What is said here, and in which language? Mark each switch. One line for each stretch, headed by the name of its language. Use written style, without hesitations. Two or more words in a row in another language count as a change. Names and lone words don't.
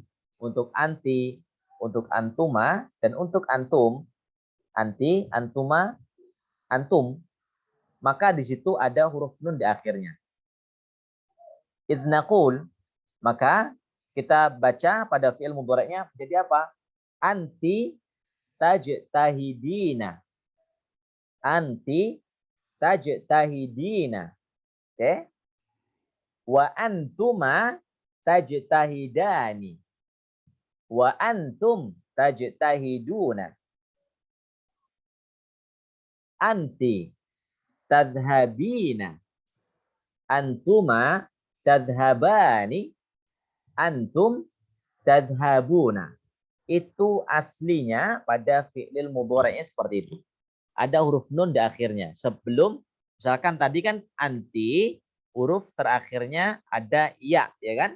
Indonesian: Untuk anti, untuk antuma, dan untuk antum, anti, antuma, antum, maka di situ ada huruf nun di akhirnya. Idnaqul, maka kita baca pada
Arabic: فعل مضارع'nya
Indonesian: jadi apa?
Arabic: أنت تجتهدين. أنت تجتهدين. Oke? وأنتما تجتهدان. وأنتم تجتهدون. أنت تذهبين. أنتما تذهبان. أنتم تذهبون.
Indonesian: Itu aslinya pada
Arabic: فعل مضارع'nya
Indonesian: seperti itu. Ada huruf nun di akhirnya. Sebelum, misalkan tadi kan anti, huruf terakhirnya ada ya, ya kan?